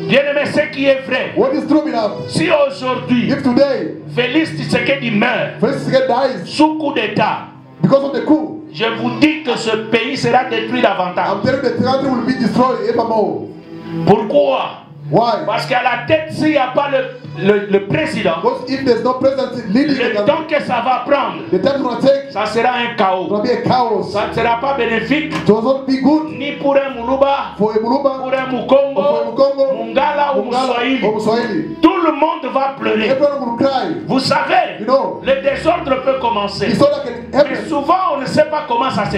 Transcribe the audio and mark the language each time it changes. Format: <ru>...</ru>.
<fr>Bien aimé, ce qui est vrai.</fr> <en>What is true, beloved?</en> <fr>Si aujourd'hui,</fr> <en>If today,</en> <fr>Félix Tshisekedi meurt</fr> <en>Félix Tshisekedi dies</en> <fr>sous coup d'État,</fr> <en>because of the coup,</en> <fr>je vous dis que ce pays sera détruit davantage.</fr> <en>I'm telling you the country will be destroyed evermore.</en> <fr>Pourquoi?</fr> <en>Why?</en> <fr>Parce qu'à la tête, s'il n'y a pas le président,</fr> <en>Because if there's no president leading the</en> <fr>le</fr> <en>country,</en> <fr>temps que ça va prendre,</fr> <en>the time it's going to take,</en> <fr>ça sera un chaos.</fr> <en>it's going to be a chaos.</en> <fr>Ça ne sera pas bénéfique</fr> <en>It will not be good</en> <fr>ni pour un Muluba,</fr> <en>for a Muluba,</en> <fr>pour un</fr> <en>or for a</en> <fr>Mukongo,</fr> <en>Mukongo,</en> <fr>Mungala ou</fr> <en>Mungala,</en> <fr>Muswahili.</fr> <en>or Muswahili.</en> <fr>Tout le monde va pleurer.</fr> <en>Everyone will cry.</en> <fr>Vous savez,</fr> <en>You know,</en> <fr>le désordre peut commencer.</fr> <en>it's all that can</en> <fr>Mais</fr> <en>happen.</en> <fr>souvent, on ne sait pas comment ça se</fr>